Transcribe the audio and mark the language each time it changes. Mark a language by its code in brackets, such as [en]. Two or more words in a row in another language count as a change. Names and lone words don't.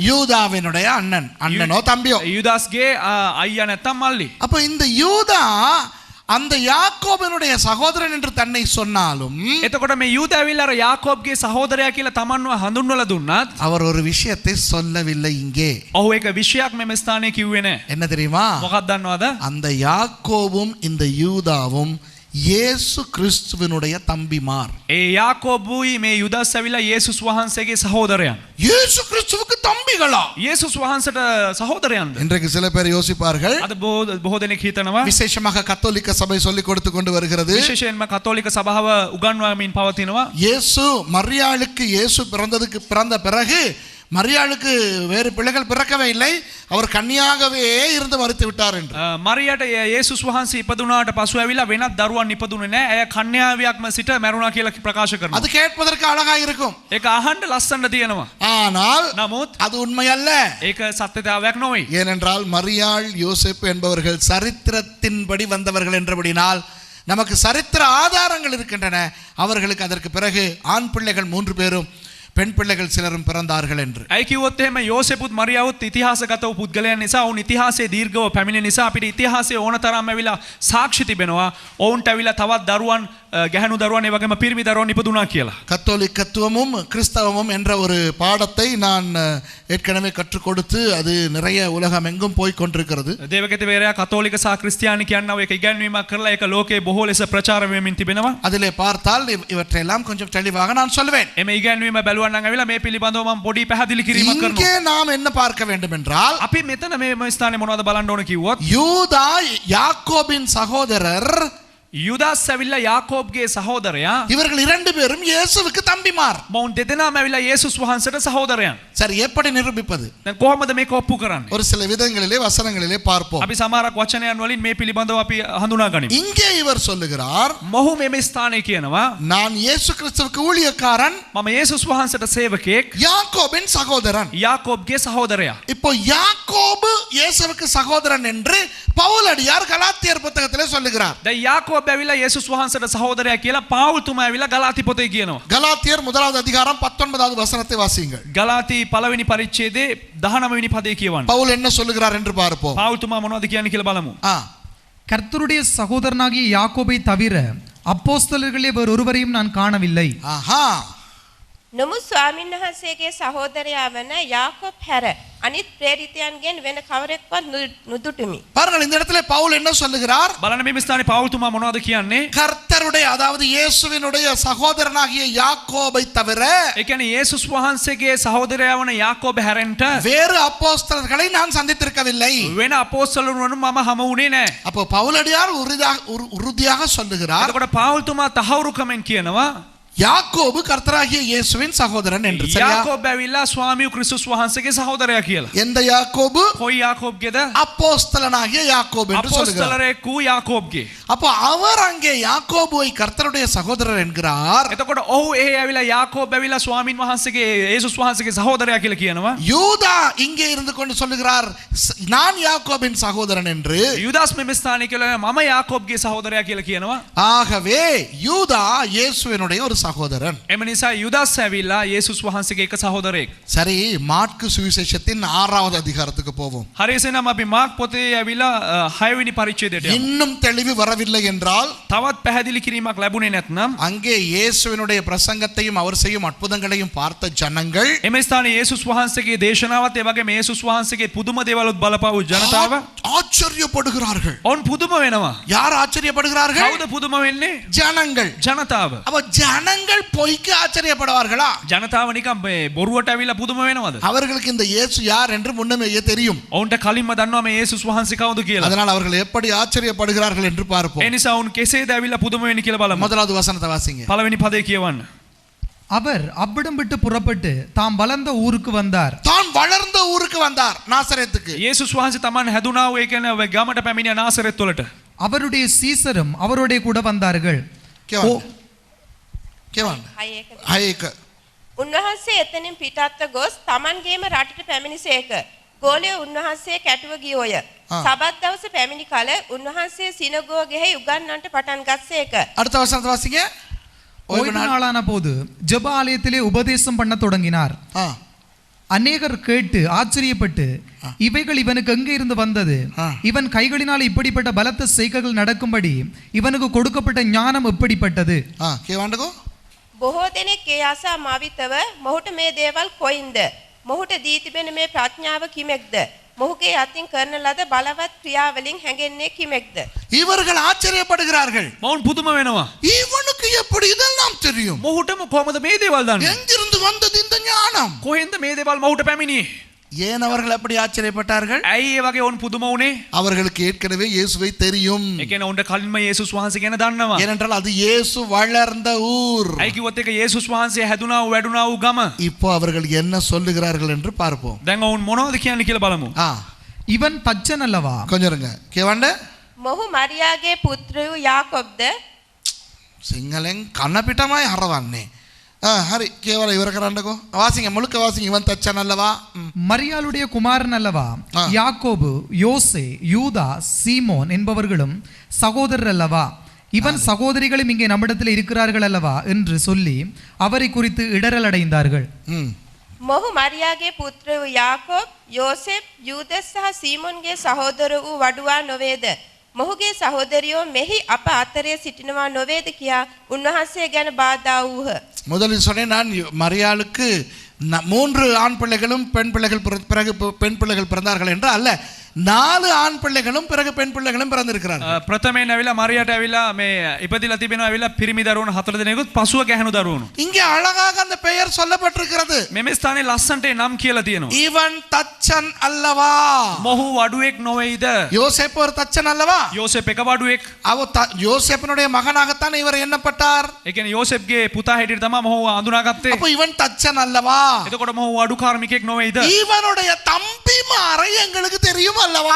[ta] யூதாவினுடைய அண்ணனோ தம்பியோ. [si] යුදාස්ගේ අයියා නැත්තම් මල්ලි. [ta] அப்ப இந்த யூதா அந்த யாக்கோபினுடைய சகோதரன் என்று தன்னை சொன்னாலும் [si] එතකොට මේ යූදා ඇවිල්ලා අර යාකෝබ්ගේ සහෝදරයා කියලා තමන්ව හඳුන්වලා දුන්නත් [ta] அவர் ஒரு விஷயத்தை சொல்லவில்லை இங்கே. [si] ඔහු එක විෂයක් මෙම ස්ථානයේ කිව්වේ නැහැ. [ta] என்ன தெரியுமா? [si] මොකක්ද දන්නවද? [ta] அந்த யாக்கோபும் இந்த யூதாவும் இயேசு கிறிஸ்துவினுடைய தம்பிமார். [si] ඒ යාකෝබුයි මේ යුදාස් ඇවිල්ලා යේසුස් වහන්සේගේ සහෝදරයන්. [ta] இயேசு கிறிஸ்துவுக்கு தம்பிகளா? [si] යේසුස් වහන්සේට සහෝදරයන්ද? [ta] இன்றைக்கு சில பேர் யோசிப்பார்கள், [si] අද බොහෝ දෙනෙක් හිතනවා [ta] விசேஷமாக கத்தோலிக்க சபை சொல்லிக் கொடுத்து கொண்டு வருகிறது, [si] විශේෂයෙන්ම කතෝලික සභාව උගන්වමින් පවතිනවා [ta] இயேசு மரியாளுக்கு இயேசு பிறந்த பிறகு மரியாளுக்கு வேறு பிள்ளைகள் பிறக்கவே இல்லை, அவர் கன்னியாகவே இருந்து மரித்து விட்டார் என்று. [si] මරියට යේසුස් වහන්සේ ඉපදුනාට පසු ඇවිල්ලා වෙනත් දරුවන් ඉපදුනේ නැහැ. ඇය කන්‍යාවියක්ම සිට මැරුණා කියලා ප්‍රකාශ කරනවා. [ta] அது கேட்பதற்கு அழகா இருக்கும். [si] ඒක අහන්න ලස්සනට තියෙනවා. [ta] ஆனால் [si] නමුත් [ta] அது உண்மை அல்ல. [si] ඒක සත්‍යතාවයක් නොවේ. [ta] ஏனென்றால் மரியாள் யோசேப்பு என்பவர்கள் சரித்திரத்தின்படி வந்தவர்கள் என்றபடினால் நமக்கு சரித்திர ஆதாரங்கள் இருக்கின்றன. அவர்களுக்கு அதற்கு பிறகு ஆண் பிள்ளைகள் 3 பேரும் பெண் பிள்ளைகள் சிலரும் பிறந்தார்கள் என்று. [si] ඇයි කිව්වොත් එහෙම යෝසෙපුත් මරියාවුත් ඉතිහාසගතව පුද්ගලයන් නිසා ඔවුන් ඉතිහාසයේ දීර්ඝව පැමිණෙන නිසා අපිට ඉතිහාසයේ ඕනතරම් ඇවිල්ලා සාක්ෂි තිබෙනවා. ඔවුන්ට ඇවිල්ලා තවත් දරුවන් ගැහැණු දරුවන් ඒ වගේම පිරිමි දරුවන් ඉපදුනා කියලා. [ta] கத்தோலிக்கத்துவமும் கிறிஸ்தவமும் என்ற ஒரு பாடத்தை நான் ஏற்கனவே கற்றுக் கொடுத்து அது நிறைய உலகம் எங்கும் போய் கொண்டிருக்கிறது. [si] දේවගත වේරයා කතෝලික සහ ක්‍රිස්තියානි කියනවා ඒක ඉගැන්වීමක් කරලා ඒක ලෝකේ බොහෝ ලෙස ප්‍රචාර වෙමින් තිබෙනවා. [ta] அதிலே பார்த்தால் இவற்றையெல்லாம் கொஞ்சம் தெளிவாக நான் சொல்லுவேன். [si] එමේ ඉගැන්වීම බැලුවා නම් ඇවිල්ලා මේ පිළිබඳව මම පොඩි පැහැදිලි කිරීමක් කරනවා. [ta] இங்கே நாம் என்ன பார்க்க வேண்டும் என்றால் [si] අපි මෙතන මේ ස්ථානේ මොනවද බලන්න ඕන කිව්වොත් [ta] யூதா யாக்கோபின் சகோதரர், [si] යුදාස් ඇවිල්ලා යාකෝබ්ගේ සහෝදරයා [ta] இவர்கள் இரண்டு பேரும் இயேசுவுக்கு தம்பிமார். [si] මොවුන් දෙදෙනාම ඇවිල්ලා යේසුස් වහන්සේට සහෝදරයන්. [ta] சரி, எப்படி நிரூபிப்பது? [si] දැන් කොහොමද මේක ඔප්පු කරන්නේ? [ta] ஒரு சில விதங்களிலே வசனங்களிலே பார்ப்போம். [si] අපි සමහරක් වචනයන් වලින් මේ පිළිබඳව අපි හඳුනා ගනිමු. [ta] இங்கே இவர் சொல்லுகிறார், [si] මොහු මේ ස්ථානයේ කියනවා [ta] நான் இயேசு கிறிஸ்துவுக்கு ஊழியக்காரன், [si] මම යේසුස් වහන්සේට සේවකයෙක්, [ta] யாக்கோபின் சகோதரன். [si] යාකෝබ්ගේ සහෝදරයා. [ta] இப்போ யாக்கோபு இயேசுவுக்கு சகோதரன் என்று பவுலடியார் கலாத்தியர் புத்தகத்திலே சொல்லுகிறார். [si] දැන් යාකෝබ් ඇවිල්ලා යේසුස් වහන්සේට සහෝදරයා කියලා පාවුල් තුමා ඇවිල්ලා ගලාති පොතේ කියනවා. [ta] கலாத்தியர் 1வது அதிகாரம் 19வது வசனத்தை வாசியுங்கள். [si] ගලාති පළවෙනි පරිච්ඡේදයේ 19 වෙනි පදේ කියවන්න. [ta] பவுல் என்ன சொல்லுகிறார் என்று பார்ப்போம். [si] පාවුල් තුමා මොනවද කියන්නේ කියලා බලමු. [ta] கர்த்தருடைய சகோதரனாகிய யாக்கோபை தவிர அப்போஸ்தலர்களே வேறு ஒருவரையும் நான் காணவில்லை. ஆஹா, [si] නමුත් ස්වාමීන් වහන්සේගේ සහෝදරයා වන යාකොබ් හැර අනිත් ප්‍රේරිතයන්ගෙන් වෙන කවරෙක්වත් නුදුටුමි. [ta] பாருங்கள், இந்த இடத்துல பவுல் என்ன சொல்லுகிறார்? [si] බලන්න මේ ස්ථානේ පාවුල් තුමා මොනවද කියන්නේ? [ta] கர்த்தருடைய, அதாவது இயேசுவினுடைய சகோதரனாகிய யாக்கோபை தவிர [si] ඒ කියන්නේ යේසුස් වහන්සේගේ සහෝදරයා වන යාකෝබ හැරෙන්ට [ta] வேறு அப்போஸ்தலர்களை நான் சந்தித்திருக்கவில்லை. [si] වෙන අපෝස්තලවරුන් මම හමු වුණේ නැහැ. [ta] அப்போ பவுலடியார் உறுதியாக சொல்லுகிறார், [si] එතකොට පාවුල් තුමා තහවුරුකමෙන් කියනවා [ta] யாக்கோபு கர்த்தராகிய இயேசுவின் சகோதரன் என்று. சரியா? [si] යාකෝබ් ඇවිල්ලා ස්වාමී ක්‍රිස්තුස් වහන්සේගේ සහෝදරයා කියලා. [ta] எந்த யாக்கோபு? [si] කොයි යාකෝබ්ගේද? [ta] அப்போஸ்தலனாகிய யாக்கோபு என்று சொல்லுகிறார். [si] අපෝස්තලරෙකු යාකෝබ්ගේ. [ta] அப்போ அவர் அங்கே யாக்கோபுவை கர்த்தருடைய சகோதரர் என்கிறார். [si] එතකොට ඔහු එහි ඇවිල්ලා යාකෝබ් ඇවිල්ලා ස්වාමීන් වහන්සේගේ යේසුස් වහන්සේගේ සහෝදරයා කියලා කියනවා. [ta] யூதா இங்கே இருந்து கொண்டு சொல்லுகிறார், நான் யாக்கோபின் சகோதரன் என்று. [si] යුදාස් මෙම ස්ථානයේ කියලා මම යාකෝබ්ගේ සහෝදරයා කියලා කියනවා. [ta] ஆகவே யூதா இயேசுவினுடைய ஒரு சகோதரன். [si] එම නිසා යුදාස් ඇවිල්ලා යේසුස් වහන්සේගේ එක සහෝදරයෙක්. [ta] சரி, மாற்கு சுவிசேஷத்தின் 6வது அதிகாரத்துக்கு போவோம். [si] හරියසෙනම් අපි මාක් පොතේ ඇවිල්ලා 6 වෙනි පරිච්ඡේදයට යමු. [ta] இன்னும் தெளிவு வரவில்லை என்றால் [si] තවත් පැහැදිලි කිරීමක් ලැබුණේ නැත්නම් [ta] அங்கே இயேசுவினுடைய பிரசங்கத்தையும் அவர் செய்யும் அற்புதங்களையும் பார்த்த ஜனங்கள் [si] එම ස්ථානයේ යේසුස් වහන්සේගේ දේශනාවත් ඒ වගේම යේසුස් වහන්සේගේ පුදුම දේවලුත් බලපාවු ජනතාව [ta] ஆச்சரியப்படுகிறார்கள். [si] ඔවුන් පුදුම වෙනවා. [ta] யார் ஆச்சரியப்படுகிறார்கள்? [si] කවුද පුදුම වෙන්නේ? [ta] ஜனங்கள். [si] ජනතාව. [ta] அப்ப ஜனங்கள் பொய்க்கு ஆச்சரியப்படுவார்களா? [si] ජනතාව නිකන් මේ බොරුවට ඇවිල්ලා පුදුම වෙනවද? [ta] அவர்களுக்கு இந்த இயேசு யார் என்று முன்னமே தெரியும். [si] ඔවුන්ට කලින්ම දන්නවා මේ යේසුස් වහන්සේ කවුද කියලා. [ta] அதனால் அவர்கள் எப்படி ஆச்சரியப்படுகிறார்கள் என்று பார்ப்போம். [si] ඒ නිසා ඔවුන් කෙසේද ඇවිල්ලා පුදුම වෙන්නේ කියලා බලමු. [ta] முதலாவது வசனத்தை வாசிங்க. [si] පළවෙනි පදේ කියවන්න. [ta] அவர் அவ்விடம் விட்டு புறப்பட்டு தாம் வளர்ந்த ஊருக்கு வந்தார். தான் வளர்ந்த ஊருக்கு வந்தார், நாசரேத்துக்கு. [si] යේසුස් වහන්සේ තමන් හැදුනා වූ ඒ කියන්නේ ඔය ගමට පැමිණිය නාසරෙත් වලට. [ta] அவருடைய சீசரும் அவரோட கூட வந்தார்கள். கேவான் හයක ஹயேක. [si] උන්වහන්සේ එතනින් පිටත්ව ගොස් තමන්ගේම රටට පැමිණිසේක. ගෝලය උන්වහන්සේ කැටුව ගියෝය. සබත් දවස පැමිණි කල උන්වහන්සේ සිනගෝගෙහි උගන්වන්නට පටන් ගස්සේක. [ta] அடுத்த வசனத்தை வாசிங்க. ஓய்வு நாளான போது ஜெப ஆலயத்திலே உபதேசம் பண்ண தொடங்கினார். அநேகர் கேட்டு ஆச்சரியப்பட்டு இவைகள் இவனுக்கு எங்கே இருந்து வந்தது, இவன் கைகளினால் இப்படிப்பட்ட பலத்த செய்கைகள் நடக்கும்படி இவனுக்கு கொடுக்கப்பட்ட ஞானம் எப்படிப்பட்டது. [si] බොහෝ දෙනෙක් ඒ ආසා මාවිතව මොහුට මේ දේවල් කොයින්ද, මොහුට දී තිබෙන මේ ප්‍රඥාව කිමෙක්ද, මොහුගේ අතින් කරන ලද බලවත් ක්‍රියාවලින් හැඟෙන්නේ කිමෙක්ද. [ta] இவர்கள் ஆச்சரியப்படுகிறார்கள். [si] මොවුන් පුදුම වෙනවා. [ta] இவனுக்கு எப்படி இதெல்லாம் தெரியும்? [si] මොහුටම කොහමද මේ දේවල් දන්නේ? [ta] எங்கிருந்து வந்தது இந்த ஞானம்? [si] කොහෙන්ද මේ දේවල් මොහුට පැමිණියේ? [ta] ஏன் அவர்கள் அப்படி ஆச்சரியப்பட்டார்கள்? [si] ඇයි ඒ වගේ ඔවුන් පුදුම වුණේ? [ta] அவர்களுக்கு ஏற்கனவே இயேசுவை தெரியும். [si] ඒ කියන්නේ ඔවුන්ට කලින්ම යේසුස් වහන්සේ ගැන දන්නවා. [ta] ஏனென்றால் அது இயேசு வளர்ந்த ஊர். [si] ඇයි කිව්වොත් ඒක යේසුස් වහන්සේ හැදුනා වූ වැඩුණා වූ ගම. [ta] இப்போ அவர்கள் என்ன சொல்லுகிறார்கள் என்று பார்ப்போம். [si] දැන් ඔවුන් මොනවද කියන්නේ කියලා බලමු. [ta] இவன் தச்சன் அல்லவா. கொஞ்சம் இருங்க. கேவாண்ட [si] මොහු මරියාගේ පුත්‍රයෝ යාකොබ්ද. සිංහලෙන් කන පිටමයි හරවන්නේ. හරි කෑල්ල ඉවර කරන්ඩකෝ [ta] வாசிங்க, முழுக்க வாசிங்க. இவன் தச்சன் அல்லவா, மரியாளுடைய குமாரன் அல்லவா. யாக்கோபு, யோசே, யூதா, சீமோன் என்பவர்களும் சகோதரர் அல்லவா. இவன் சகோதரிகளும் இங்கே நம்மிடத்தில் இருக்கிறார்கள் அல்லவா என்று சொல்லி அவரை குறித்து இடரல் அடைந்தார்கள். [si] මොහු මරියාගේ පුත්‍රයෝ යාකොබ්, යෝසෙප්, යූදස් සහ සීමොන්ගේ සහෝදර වූ වඩුවා නොවේද? මොහුගේ සහෝදරියෝ මෙහි අප අතරේ සිටිනවා නොවේද කියා උන්වහන්සේ ගැන බාධා වූහ. [ta] முதலில் சொன்னேன் நான், மரியாளுக்கு 3 ஆண் பிள்ளைகளும் பெண் பிள்ளைகள் பிறகு பெண் பிள்ளைகள் பிறந்தார்கள் என்று அல்ல, 4 ஆண் பிள்ளைகளும் பிறகு பெண் பிள்ளைகளும் பிறந்திருக்கிறார்கள். [si] ප්‍රථමයෙන් ඇවිල්ලා මරියට ඇවිල්ලා මේ ඉපදිලා තිබෙනවා ඇවිල්ලා පිරිමි දරුවෝ 4 දෙනෙකුත් පසුව ගැහණු දරුවෝ. [ta] இங்கே அழகாக அந்த பெயர் சொல்லப்பட்டிருக்கிறது. [si] මෙමෙ ස්ථානයේ ලස්සන්ට නම් කියලා තියෙනවා. [ta] இவன் தச்சன் அல்லவா? [si] මොහු වඩුවෙක් නොවේද? [ta] யோசேப்பு ஒரு தச்சன் அல்லவா? [si] යෝසෙප් එක වඩුවෙක්. [ta] யோசேப்பினுடைய மகனாகத்தான் இவர் எண்ணப்பட்டார். [si] ඒ කියන්නේ යෝසෙප්ගේ පුතා හැටියට තමයි මොහු අඳුනාගත්තේ. [ta] அப்ப இவன் தச்சன் அல்லவா? [si] එතකොට මොහු වඩු කාර්මිකෙක් නොවේද? [ta] இவனுடைய தம்பிமாரை எங்களுக்கு தெரியும் அல்லவா?